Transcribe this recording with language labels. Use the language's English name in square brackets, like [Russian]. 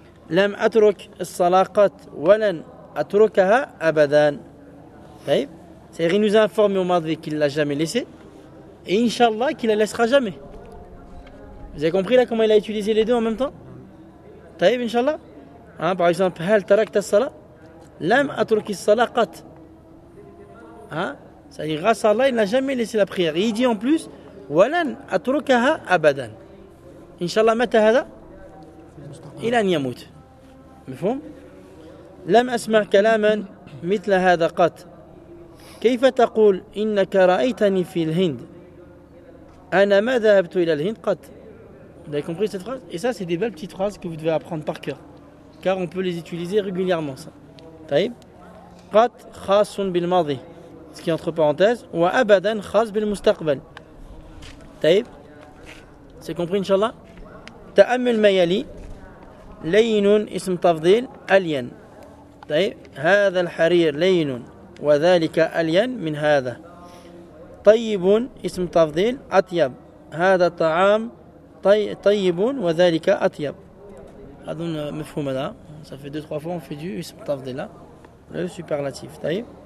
[Arabic] لم أترك الصلاة قط ولن أتركها أبدا. طيب. [French] C'est qu'il nous a informé au madi qu'il l'a jamais laissé et inshallah qu'il la laissera jamais. Vous avez compris là comment il a utilisé les deux en même temps? طيب inshallah. Hein, par exemple, [Arabic] هل تركت الصلاة؟ لم أترك الصلاة قط. Hein? [French] C'est-à-dire grâce à Allah il n'a jamais laissé la prière. Et il dit en plus [Arabic] ولن أتركها أبدا. Inshallah متى هذا؟ إلى أن يموت. مفهوم؟ لم أسمع كلاما مثل هذا قط. كيف تقول إنك رأيتني في الهند؟ أنا ما ذهبت إلى الهند قط. [French] Vous avez compris cette phrase? Et ça, c'est des belles petites phrases que vous devez apprendre par cœur, car on peut les utiliser régulièrement. [Arabic] Ça. طيب. قط خاص بالماضي. [French] Ce qui est entre parenthèses. [Arabic] وأبدا خاص بالمستقبل. طيب. [French] C'est compris, inshallah. [Arabic] تأمل ما يلي. لين اسم تفضيل ألين طيب هذا الحرير لين وذلك ألين من هذا طيب اسم تفضيل أطيب هذا طعام طيب وذلك أطيب هذا مفهوم هذا صافي [French] 2 3 fois on fait du [Arabic] اسم تفضيل لا superlative طيب